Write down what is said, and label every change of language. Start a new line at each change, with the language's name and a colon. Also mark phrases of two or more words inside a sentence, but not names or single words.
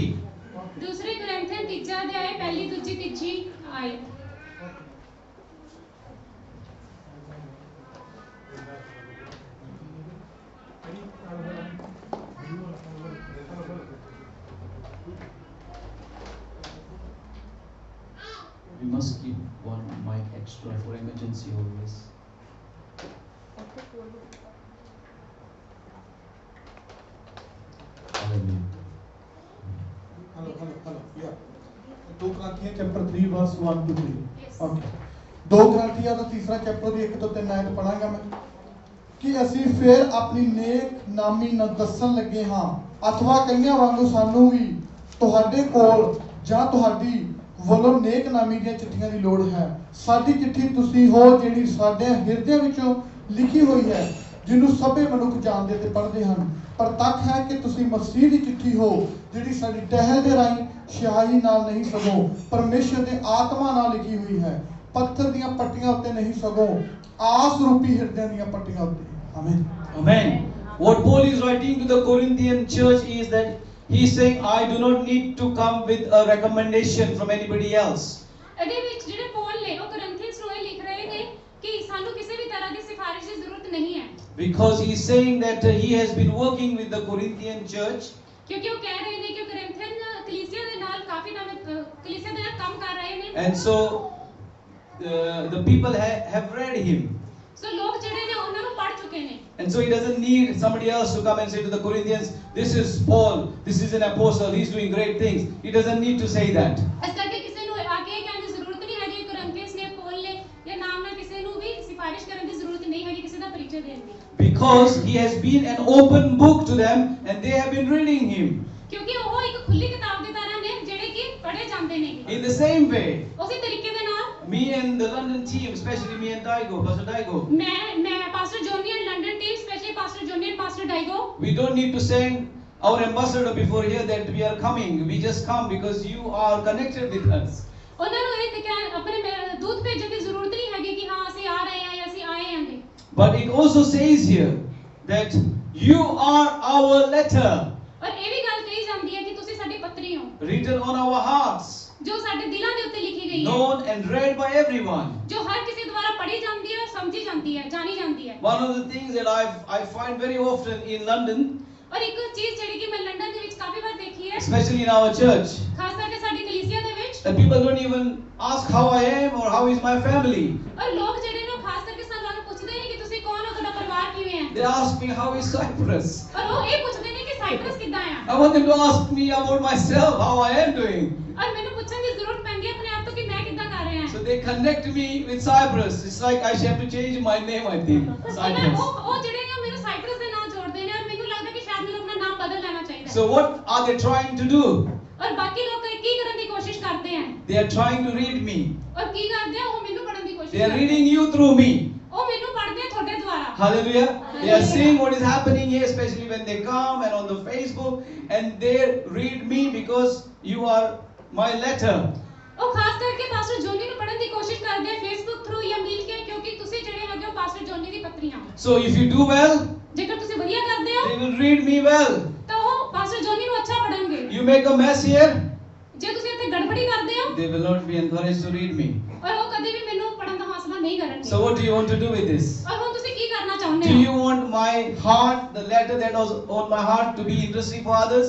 Hindi: दूसरी कोरिंथियन तीसरा अध्याय पहली दूसरी तीसरी आयत.
English: We must keep one mic extra for emergency always. Hallelujah. Hello. Yeah. 2 Corinthians chapter 3 verse 1 to 3. Yes. Okay.
Punjabi: 2 Corinthians ਦਾ ਤੀਸਰਾ ਚੈਪਟਰ ਦੀ 1 ਤੋਂ 3 ਆਇਤ ਪੜਾਂਗਾ ਮੈਂ ਕਿ ਅਸੀਂ ਫਿਰ ਆਪਣੀ ਨੇਕ ਨਾਮੀ ਨੂੰ ਦੱਸਣ ਲੱਗੇ ਹਾਂ ਅਥਵਾ ਕਈਆਂ ਵਾਂਗੂ ਸਾਨੂੰ ਵੀ ਤੁਹਾਡੇ ਕੋਲ ਜਾਂ ਤੁਹਾਡੀ ਵੱਲੋਂ ਨੇਕ ਨਾਮੀ ਦੀਆਂ ਚਿੱਠੀਆਂ ਦੀ ਲੋੜ ਹੈ ਸਾਡੀ ਚਿੱਠੀ ਤੁਸੀਂ ਹੋ ਜਿਹੜੀ ਸਾਡੇ ਹਿਰਦੇ ਵਿੱਚੋਂ ਲਿਖੀ ਹੋਈ ਹੈ ਜਿਹਨੂੰ ਸਭੇ ਮਨੁੱਖ ਜਾਣਦੇ ਤੇ ਪੜ੍ਹਦੇ ਹਨ ਪਰ ਤੱਕ ਹੈ ਕਿ ਤੁਸੀਂ ਮਸੀਹ ਦੀ ਚਿੱਠੀ ਹੋ ਜਿਹੜੀ ਸਾਡੀ ਟਹਿਲ ਦੇ ਰਾਹੀਂ ਸਿਆਹੀ ਨਾਲ ਨਹੀਂ ਸਗੋਂ ਪਰਮੇਸ਼ਰ ਦੇ ਆਤਮਾ ਨਾਲ ਲਿਖੀ ਹੋਈ ਹੈ ਪੱਥਰ ਦੀਆਂ ਪੱਟੀਆਂ ਉੱਤੇ ਨਹੀਂ ਸਗੋਂ ਆਸ ਰੂਪੀ ਹਿਰਦਿਆਂ ਦੀਆਂ ਪੱਟੀਆਂ ਉੱਤੇ ਆਮੀਨ.
English: Amen. What Paul is writing to the Corinthian church is that he is saying, I do not need to come with a recommendation from anybody else.
Punjabi: ਇਹਦੇ ਵਿੱਚ ਜਿਹੜੇ ਪੌਲ ਨੇ ਉਹ ਕੋਰਿੰਥੀਅਨਸ ਨੂੰ ਇਹ ਲਿਖ ਰਹੇ ਨੇ ਕਿ ਸਾਨੂੰ ਕਿਸੇ ਵੀ ਤਰ੍ਹਾਂ ਦੀ ਸਿਫਾਰਿਸ਼ ਦੀ ਜ਼ਰੂਰਤ ਨਹੀਂ ਹੈ.
English: Because he is saying that he has been working with the Corinthian church.
Punjabi: ਕਿਉਂਕਿ ਉਹ ਕਹਿ ਰਹੇ ਨੇ ਕਿ ਕੋਰਿੰਥੀਅਨ ਕਲੀਸਿਆ ਦੇ ਨਾਲ ਕਾਫੀ ਕਲੀਸਿਆ ਦੇ ਨਾਲ ਕੰਮ ਕਰ ਰਹੇ ਨੇ.
English: And so the people have read him.
Punjabi: ਸੋ ਲੋਕ ਜਿਹੜੇ ਨੇ ਉਹਨਾਂ ਨੂੰ ਪੜ੍ਹ ਚੁੱਕੇ ਨੇ.
English: And so he doesn't need somebody else to come and say to the Corinthians, this is Paul, this is an apostle, he's doing great things. He doesn't need to say that.
Punjabi: ਇਸ ਕਰਕੇ ਕਿਸੇ ਨੂੰ ਆ ਕੇ ਕਹਿਣ ਦੀ ਜ਼ਰੂਰਤ ਨਹੀਂ ਹੈਗੀ ਕੋਰਿੰਥੀਅਨਸ ਨੇ ਪੌਲ ਨੇ ਜਾਂ ਨਾਮ ਨਾਲ ਕਿਸੇ ਨੂੰ ਵੀ ਸਿਫਾਰਿਸ਼ ਕਰਨ ਦੀ ਜ਼ਰੂਰਤ ਨਹੀਂ ਹੈਗੀ ਕਿਸੇ ਦਾ ਪਰਿਚੈ ਦੇਣ ਦੀ.
English: Because he has been an open book to them and they have been reading him.
Punjabi: ਕਿਉਂਕਿ ਉਹ ਇੱਕ ਖੁੱਲੀ ਕਿਤਾਬ ਦੀ ਤਰ੍ਹਾਂ ਨੇ ਜਿਹੜੇ ਕਿ ਪੜ੍ਹੇ ਜਾਂਦੇ ਨੇ.
English: In the same way,
Punjabi: ਉਸੇ ਤਰੀਕੇ ਦੇ ਨਾਲ
English: me and the London team, especially me and Daigo, Pastor Daigo, ਮੈਂ Pastor Jonny and London team specially Pastor Jonny and Pastor Daigo we don't need to send our ambassador before here that we are coming. We just come because you are connected with us.
Punjabi: ਉਹਨਾਂ ਨੂੰ ਇਹ ਤੇ ਆਪਣੇ ਦੂਤ ਭੇਜਣ ਦੀ ਜ਼ਰੂਰਤ ਨਹੀਂ ਹੈਗੀ ਕਿ ਹਾਂ ਅਸੀਂ ਆ ਰਹੇ ਹਾਂ ਜਾਂ ਅਸੀਂ ਆਏ ਹਾਂਗੇ.
English: But it also says here that you are our letter,
Punjabi: ਔਰ ਇਹ ਵੀ ਗੱਲ ਕਹੀ ਜਾਂਦੀ ਹੈ ਕਿ ਤੁਸੀਂ ਸਾਡੀ ਪੱਤਰੀ ਹੋ
English: written on our hearts,
Punjabi: ਜੋ ਸਾਡੇ ਦਿਲਾਂ ਦੇ ਉੱਤੇ ਲਿਖੀ ਗਈ ਹੈ
English: known and read by everyone.
Punjabi: ਜੋ ਹਰ ਕਿਸੇ ਦੁਆਰਾ ਪੜ੍ਹੀ ਜਾਂਦੀ ਹੈ ਸਮਝੀ ਜਾਂਦੀ ਹੈ ਜਾਣੀ ਜਾਂਦੀ ਹੈ.
English: One of the things that I find very often in London,
Punjabi: ਔਰ ਇੱਕ ਚੀਜ਼ ਜਿਹੜੀ ਕਿ ਮੈਂ ਲੰਡਨ ਦੇ ਵਿੱਚ ਕਾਫੀ ਵਾਰ ਦੇਖੀ ਹੈ
English: especially in our church,
Punjabi: ਖਾਸ ਕਰਕੇ
English: that people don't even ask how I am or how is my family.
Punjabi: ਔਰ ਲੋਕ ਜਿਹੜੇ ਨੇ ਉਹ ਖਾਸ ਕਰਕੇ ਸਾਨੂੰ ਪੁੱਛਦੇ ਨਹੀਂ ਕਿ ਤੁਸੀਂ ਕੌਣ ਹੋ, ਤੁਹਾਡਾ ਪਰਿਵਾਰ ਕਿਵੇਂ ਹੈ।
English: They ask me how is Cyprus.
Punjabi: ਔਰ ਉਹ ਇਹ ਪੁੱਛਦੇ ਨੇ ਕਿ ਸਾਈਪਰਸ ਕਿੱਦਾਂ ਆ।
English: I want them to ask me about myself, how I am doing.
Punjabi: ਔਰ ਮੈਨੂੰ ਪੁੱਛਣ ਦੀ ਜ਼ਰੂਰਤ ਪੈਂਦੀ ਹੈ ਆਪਣੇ ਆਪ ਤੋਂ ਕਿ ਮੈਂ ਕਿੱਦਾਂ ਕਰ ਰਿਹਾ ਹਾਂ।
English: So they connect me with Cyprus. It's like I should have to change my name, I think. Cyprus.
Punjabi: ਉਹ ਜਿਹੜੇ ਨੇ ਮੈਨੂੰ ਸਾਈਪਰਸ ਦੇ ਨਾਲ ਜੋੜਦੇ ਨੇ ਔਰ ਮੈਨੂੰ ਲੱਗਦਾ ਕਿ ਸ਼ਾਇਦ ਮੈਨੂੰ ਆਪਣਾ ਨਾਮ ਬਦਲ ਲੈਣਾ ਚਾਹੀਦਾ ਹੈ।
English: So what are they trying to do?
Punjabi: ਔਰ ਬਾਕੀ ਲੋਕ ਕੀ ਕਰਨ ਦੀ ਕੋਸ਼ਿਸ਼ ਕਰਦੇ ਹਨ।
English: They are trying to read me.
Punjabi: ਔਰ ਕੀ ਕਰਦੇ ਆ ਉਹ ਮੈਨੂੰ ਪੜਨ ਦੀ ਕੋਸ਼ਿਸ਼
English: They are
Punjabi: ਕਰਦੇ
English: reading you through me.
Punjabi: ਉਹ ਮੈਨੂੰ ਪੜਦੇ ਆ ਤੁਹਾਡੇ ਦੁਆਰਾ।
English: Hallelujah. They are seeing what is happening here, especially when they come and on the Facebook, and they read me because you are my letter.
Punjabi: ਉਹ ਖਾਸ ਕਰਕੇ ਪਾਸਟਰ ਜੋਨੀ ਨੂੰ ਪੜਨ ਦੀ ਕੋਸ਼ਿਸ਼ ਕਰਦੇ ਆ ਫੇਸਬੁੱਕ ਥਰੂ ਜਾਂ ਮਿਲ ਕੇ, ਕਿਉਂਕਿ ਤੁਸੀਂ ਜਿਹੜੇ ਹੈਗੇ ਹੋ ਪਾਸਟਰ ਜੋਨੀ ਦੀ ਪੱਤਰੀਆਂ।
English: So if you do well,
Punjabi: ਜੇਕਰ ਤੁਸੀਂ ਵਧੀਆ ਕਰਦੇ ਹੋ
English: they will read me well.
Punjabi: ਤਾਂ ਉਹ ਪਾਸਟਰ ਜੋਨੀ ਨੂੰ ਅੱਛਾ ਪੜਨਗੇ।
English: You make a mess here,
Punjabi: ਜੇ ਤੁਸੀਂ ਇੱਥੇ ਗੜਬੜੀ ਕਰਦੇ ਹੋ
English: they will not be encouraged to read me.
Punjabi: ਔਰ ਉਹ ਕਦੇ ਵੀ ਮੈਨੂੰ ਪੜਨ ਦਾ ਹੌਸਲਾ ਨਹੀਂ ਕਰਨਗੇ।
English: So what do you want to do with this?
Punjabi: ਔਰ ਹੁਣ ਤੁਸੀਂ ਕੀ ਕਰਨਾ ਚਾਹੁੰਦੇ
English: Do
Punjabi: ਹੋ?
English: you want my heart, the letter that was on my heart, to be interesting for others?